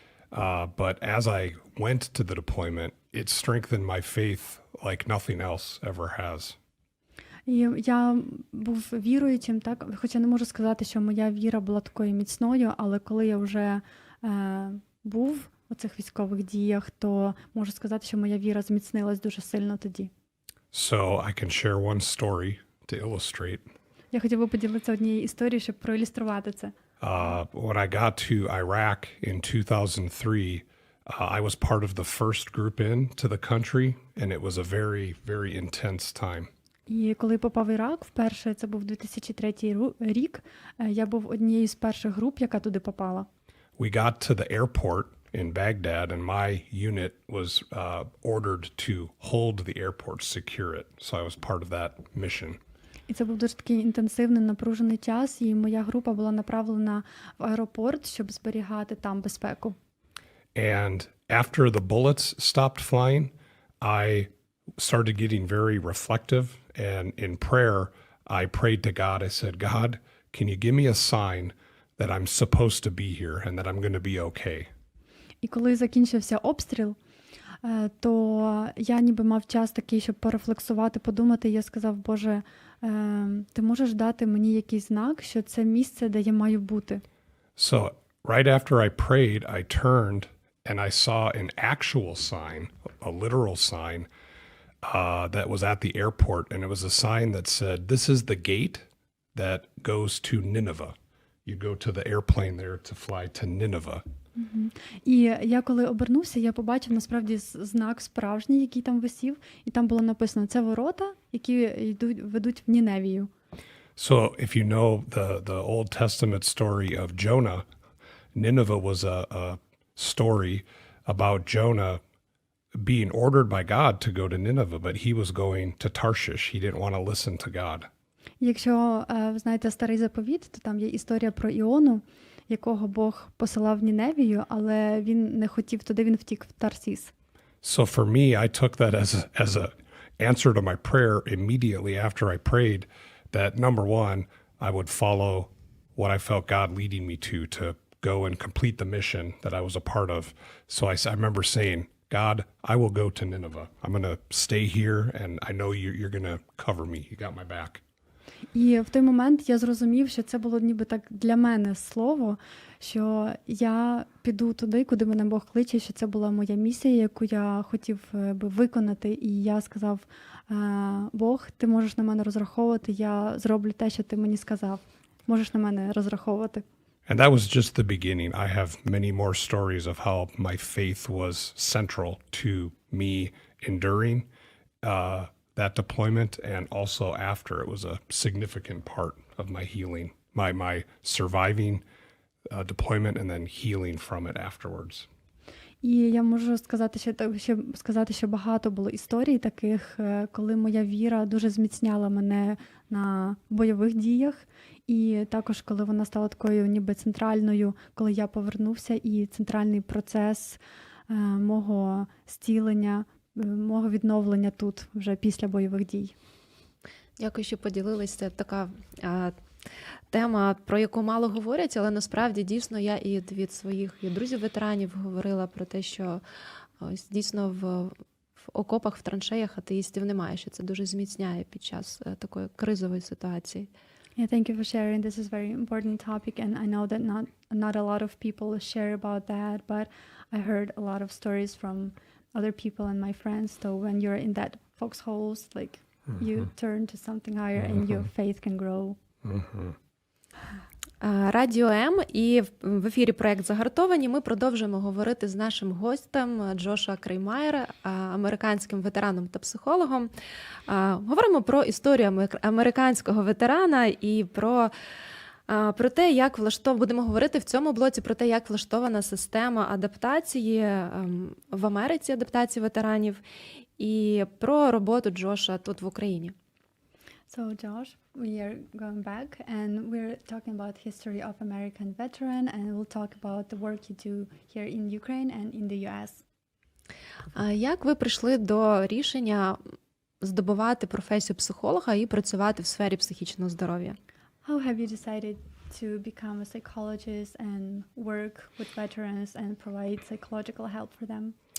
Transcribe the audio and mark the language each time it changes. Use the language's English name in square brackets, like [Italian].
[English] But as I went to the deployment, it strengthened my faith like nothing else ever has. [Ukrainian] І я був віруючим, так, хоча не можу сказати, що моя віра була такою міцною, але коли я вже був у цих військових діях, то можу сказати, що моя віра зміцнилась дуже сильно тоді. [English] So I can share one story to illustrate. [Ukrainian] Я хотів би поділитися однією історією, щоб проілюструвати це. [English] When I got to Iraq in 2003, I was part of the first group into the country, and it was a very, very intense time. [Ukrainian] І коли попав в Ірак, вперше, це був 2003 рік, я був однією з перших груп, яка туди попала. [English] We got to the airport in Baghdad, and my unit was ordered to hold the airport, secure it. So I was part of that mission. [Ukrainian] І це був дуже такий інтенсивний, напружений час, і моя група була направлена в аеропорт, щоб зберігати там безпеку. [English] And after the bullets stopped flying, I started getting very reflective, and in prayer, I prayed to God. I said, God, can you give me a sign that I'm supposed to be here and that I'm going to be okay? [Ukrainian] І коли закінчився обстріл, то я ніби мав час такий, щоб порефлексувати, подумати, і я сказав, Боже, ти можеш дати мені якийсь знак, що це місце, де я маю бути? [English] So right after I prayed, I turned and I saw an actual sign, a literal sign, that was at the airport, and it was a sign that said, this is the gate that goes to Nineveh. You go to the airplane there to fly to Nineveh. [Ukrainian] І я коли обернувся, я побачив насправді знак справжній, який там висів, і там було написано, це ворота, які ведуть в Ніневію. [English] So if you know the Old Testament story of Jonah, Nineveh was a story about Jonah being ordered by God to go to Nineveh, but he was going to Tarshish. He didn't want to listen to God. [Ukrainian] Якщо ви знаєте старий заповіт, то там є історія про Іону, якого Бог посилав в Ніневію, але він не хотів туди, він втік в Тарсіс. [English] So for me, I took that as a answer to my prayer immediately after I prayed, that number one, I would follow what I felt God leading me to go and complete the mission that I was a part of. So I remember saying, God, I will go to Nineveh. I'm going to stay here, and I know you're going to cover me. You got my back. [Ukrainian] І в той момент я зрозумів, що це було ніби так для мене слово, що я піду туди, куди мене Бог кличе, що це була моя місія, яку я хотів би виконати. І я сказав, Бог, ти можеш на мене розраховувати, я зроблю те, що ти мені сказав. Можеш на мене розраховувати. [English] And that was just the beginning. I have many more stories of how my faith was central to me enduring that deployment, and also after. It was a significant part of my healing, my surviving deployment and then healing from it afterwards. [Ukrainian] І я можу сказати, що багато було історій таких, коли моя віра дуже зміцняла мене на бойових діях, і також коли вона стала такою ніби центральною, коли я повернувся, і центральний процес мого зцілення, мого відновлення тут вже після бойових дій. Дякую, що поділилися. Це така тема, про яку мало говорять, але насправді дійсно я і від своїх друзів-ветеранів говорила про те, що ось дійсно в окопах, в траншеях атеїстів немає, що це дуже зміцняє під час такої кризової ситуації. [English] Yeah, thank you for sharing. This is a very important topic, and I know that not a lot of people share about that, but I heard a lot of stories from other people and my friends. So when you're in that foxholes, like you turn to something higher and your faith can grow. [Ukrainian] Радіо М і в ефірі проект «Загартовані» ми продовжуємо говорити з нашим гостем Джошуа Креймайер, американським ветераном та психологом. Говоримо про історію американського ветерана і про те, як будемо говорити в цьому блоці про те, як влаштована система адаптації в Америці, адаптації ветеранів, і про роботу Джоша тут в Україні. [English] So Josh, we are going back and we're talking about history of American veteran and we'll talk about the work you do here in Ukraine and in the US. [Ukrainian] Як ви прийшли до рішення здобувати професію психолога і працювати в сфері психічного здоров'я? [English] How have you decided to become a psychologist and work with veterans and provide psychological help for them?